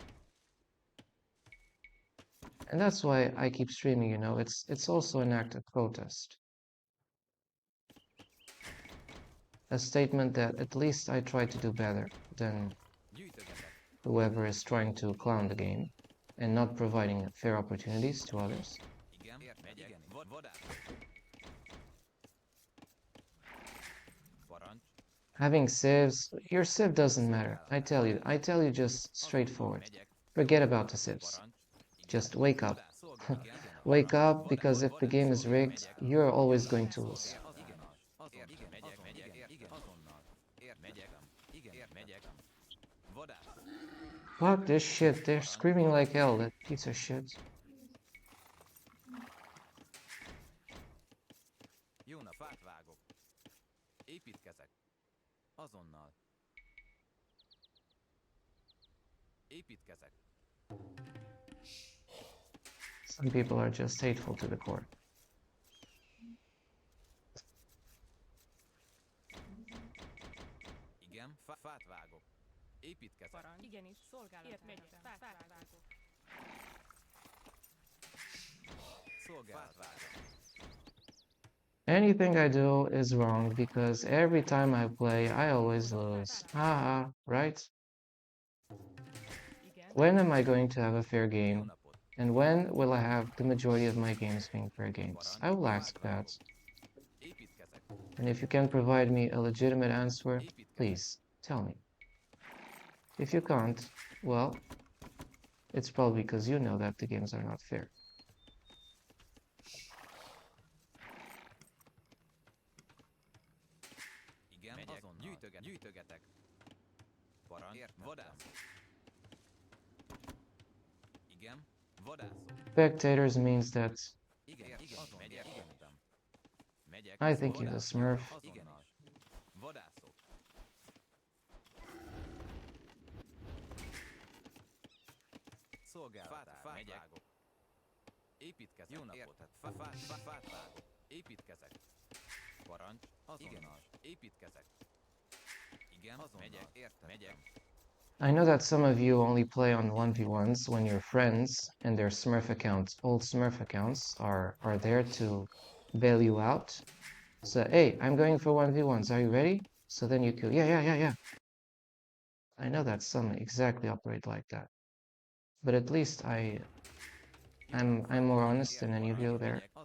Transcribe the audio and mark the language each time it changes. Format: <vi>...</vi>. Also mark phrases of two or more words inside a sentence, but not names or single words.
<en>And that's why I keep streaming, you know, it's also an act of protest. A statement that at least I try to do better than</en> <hu>Gyűjtögetek.</hu> <en>whoever is trying to clown the game and not providing fair opportunities to others.</en> <hu>Igen, megyek. Igen, vadász. Parancs.</hu> <en>Having civs, your civ doesn't matter. I tell you just straightforward.</en> <hu>Megyek.</hu> <en>Forget about the civs.</en> <hu>Parancs.</hu> <en>Just wake up.</en> <hu>Vadász. Szolgálat.</hu> <en>Wake up, because if the game is rigged, you're always going to lose.</en> <hu>Igen, azon. Igen, megyek. Igen, azonnal. Megyek. Igen, megyek. Vadász.</hu> <en>Fuck this shit, they're screaming like hell, that piece of shit.</en> <hu>Jó nap, fát vágok. Építkezek. Azonnal. Építkezek.</hu> <en>Some people are just hateful to the core.</en> <hu>Igen, fát vágok. Építkezek. Parancs. Igenis, szolgálatára. Megyek. Fát vágok. Szolgálatára.</hu> <en>Anything I do is wrong because every time I play, I always lose. Haha, right?</en> <hu>Igen.</hu> <en>When am I going to have a fair</en> <hu>Jó</hu> <en>game?</en> <hu>napot.</hu> <en>And when will I have the majority of my games being fair games? I will ask that.</en> <hu>Építkezek.</hu> <en>And if you can provide me a legitimate answer, please tell me. If you can't, well, it's probably because you know that the games are not fair.</en> <hu>Igen, azonnal. Gyűjtögetek. Parancs. Vadász. Igen, vadászok.</hu> <en>Spectators means that</en> <hu>Igen, azon. Megyek. Igen, utam. Megyek.</hu> <en>I think he's a smurf.</en> <hu>Azonnal. Vadászok. Szolgálatára. Fát vágok. Építkezek. Jó napot. Fát vágok. Építkezek. Parancs. Azonnal. Építkezek. Igen, azonnal. Megyek.</hu> <en>I know that some of you only play on 1v1s when your friends and their Smurf accounts, old Smurf accounts, are there to bail you out. So, hey, I'm going for 1v1s, are you ready? So then you kill, yeah. I know that some exactly operate like that, but at least I'm more honest than any of you there.</en>